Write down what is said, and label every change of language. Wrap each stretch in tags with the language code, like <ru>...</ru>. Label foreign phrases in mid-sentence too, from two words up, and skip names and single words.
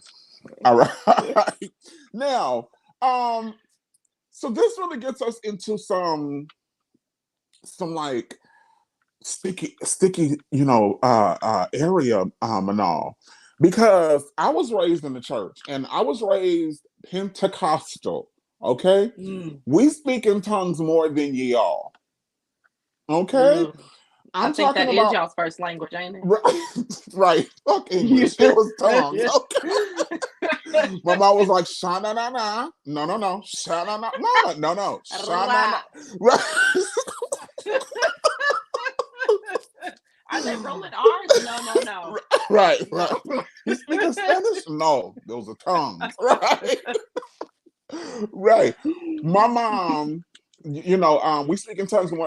<en>All right, now, so this really gets us into some like sticky, area, Manaal, because I was raised in the church and I was raised Pentecostal. Okay, we speak in tongues more than ye all. Okay, I think that is y'all's first language, ain't it? Right. Fuck English. It was tongues. Okay. My mom was like, shana na na. No. Shana na. No. Shana na. Right. Are they rolling R's? No. Right. You speaking Spanish? No, those are tongues. Right. Right. My mom, we speak in tongues more.</en>